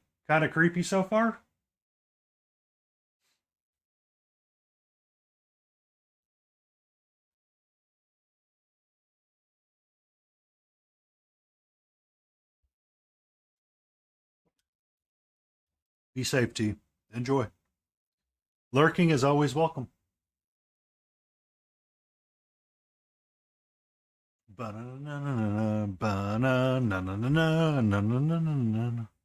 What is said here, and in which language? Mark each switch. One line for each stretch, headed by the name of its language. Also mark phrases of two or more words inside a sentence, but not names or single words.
English: Kind of creepy so far? Be safe, T. Enjoy. Lurking is always welcome. Ba-na-na-na-na, ba-na-na-na-na-na-na-na-na-na.